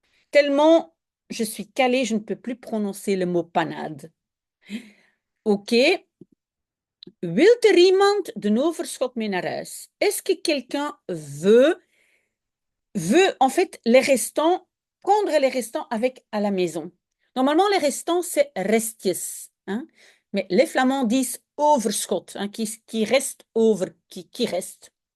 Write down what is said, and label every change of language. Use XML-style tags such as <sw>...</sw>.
<fr>Tellement je suis calée, je ne peux plus prononcer le mot panade. Ok.</fr> <nl>Wilt er iemand de overschot mee naar huis?</nl> <fr>Est-ce que quelqu'un veut en fait les restants, prendre les restants avec à la maison? Normalement, les restants, c'est restjes. Hein? Mais les Flamands disent overschot, hein, qui reste over, qui reste.</fr>